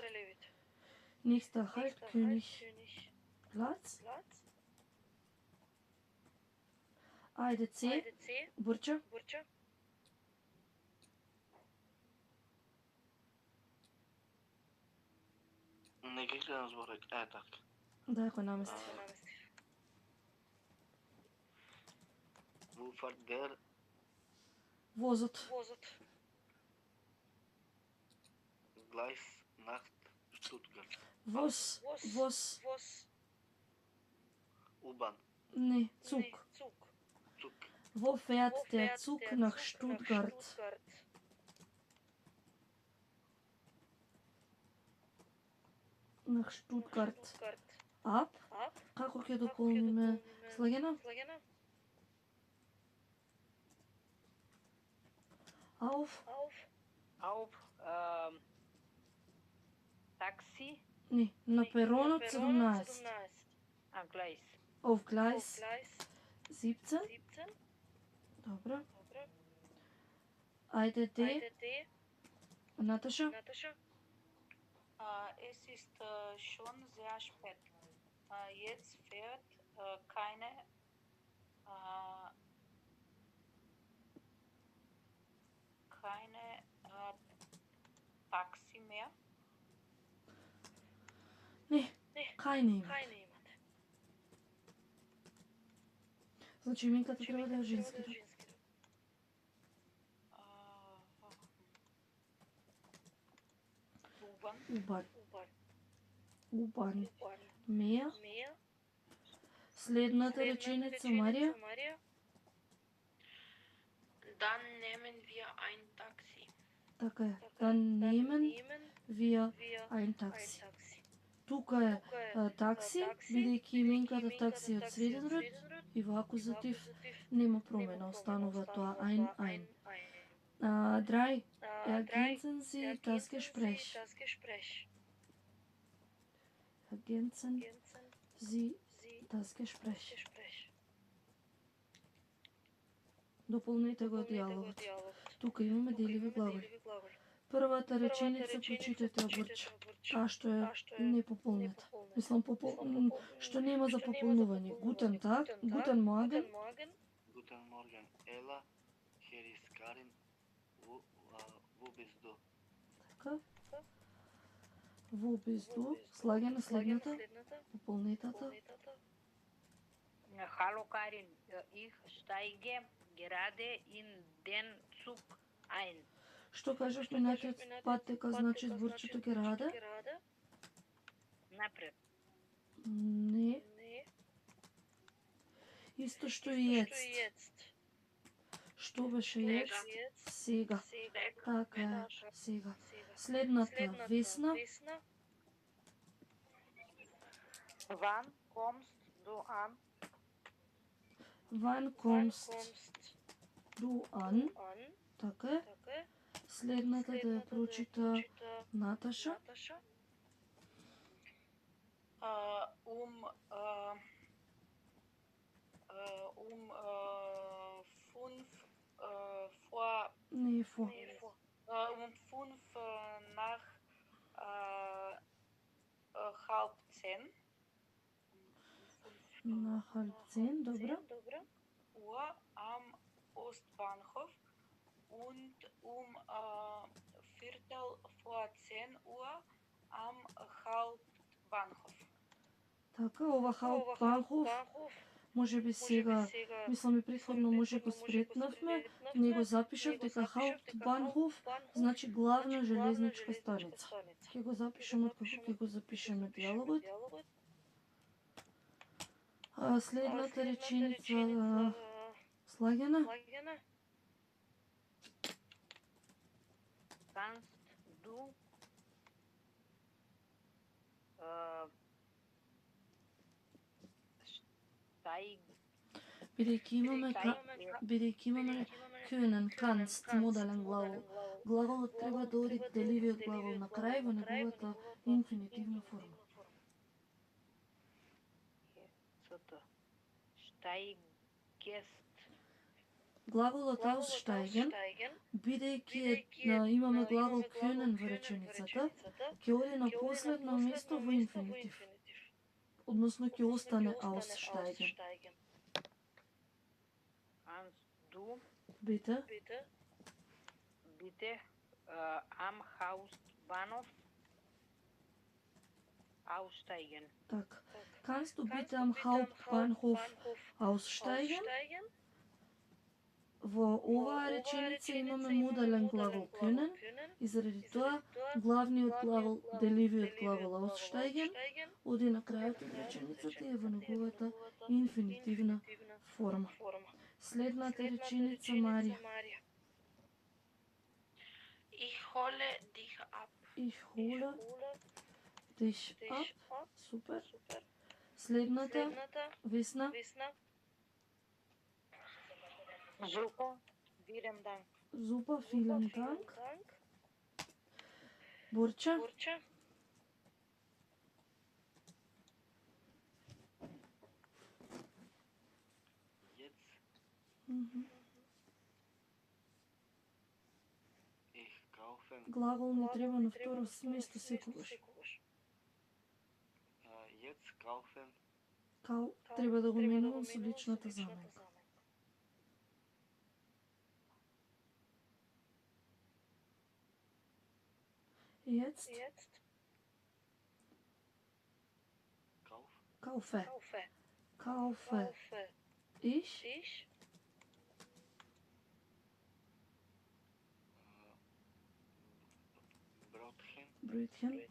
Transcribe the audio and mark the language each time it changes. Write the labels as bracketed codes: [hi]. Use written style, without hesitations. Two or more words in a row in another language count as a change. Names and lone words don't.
[de] Nächster Halt, Königsplatz. [mk] Ајде С. Бурча. Не ги гледам зборек, така. Да, го намести. [de] Wofahrt der [mk] Возот. [de] Gleis nach Stuttgart? [mk] Воз. [de] U-Bahn. [mk] Не, Zug. [de] Zug. Wo fährt der Zug nach Stuttgart? Nach Stuttgart. Ab? [mk] Како ќе дополниме? Слагено? [de] Auf? [mk] Такси. Не, на перонот 17. [de] Gleis. Auf Gleis 17. [mk] Добро. Ајде Д. Наташа? [de] Es ist schon sehr spät. Jetzt fährt keine Taxi mehr. [mk] Не, keine имат. Значи именката треба да е женски род. [de] U-Bahn. Mehr. [mk] Следната реченица, Марија. [de] Dann nehmen wir ein Taxi. [mk] Така е. [de] Dann nehmen wir ein Taxi. [mk] Тука е такси, бидејќи именката такси од среден род и во акузатив нема промена, останува тоа ein. [de] Drei. Ergänzen Sie das Gespräch. Ergänzen Sie das Gespräch. [mk] Дополнете го диалогот. Тука имаме деливи глаголи. Првата реченица прочитате ја Бурча. Таа што е непополнета. Мислам, што нема за пополнување. [de] Guten Tag, Guten Morgen. Guten Morgen, Ella. Hier ist Karin. Wo bist du? [mk] Така. [de] Wo bist du? [mk] Слагена следната. Пополнетата. [de] Hallo Karin, ich steige gerade in den Zug ein. [mk] Што кажеш минатиот пат дека значи зборчето gerade? Напред. Не. Исто што и jetzt. Што беше jetzt? Сега. Така е, сега. Следната Весна. [de] Wann kommst du an? Wann kommst du an? [mk] Така е. Следната да ја прочита Наташа. Не, [de] vor. 5 nach halb 10. Nach halb 10, добро. Uhr am Ostbahnhof und Viertel vor 10 Uhr am Hauptbahnhof. [mk] Така, ова Hauptbahnhof, може би сега, мислам и претходно може го спретнавме, не го запишав дека Hauptbahnhof значи главна железничка станица. Ќе го запишеме откако ќе го запишеме диалогот. Следната реченица слагена. [de] Kannst du [mk] Бидејќи имаме [de] können, kannst, [mk] модален глагол. Глаголот треба да оди деливиот глагол на крај во неговата инфинитивна форма. Глаголот aussteigen, бидејќи имаме глагол können во реченицата, ќе оди на последно место во инфинитив. Односно ќе остане aussteigen. [de] Bitte am Hauptbahnhof aussteigen. [mk] Так. [de] Kannst du bitte am Hauptbahnhof aussteigen? [mk] Во оваа реченица имаме модален глагол können и заради тоа главниот глагол, деливиот глагол aussteigen оди на крајот од реченицата и е во неговата инфинитивна форма. Следната реченица, Марија. [de] Ich hole dich ab. Ich hole dich ab. [mk] Супер. Следната, Весна. [de] Super, vielen Dank. Super, vielen Dank. [mk] Бурча. Глагол не треба на второ место секогаш. Треба да го менувам со личната заменка. [de] Jetzt. Kaufe. Ich. Brötchen.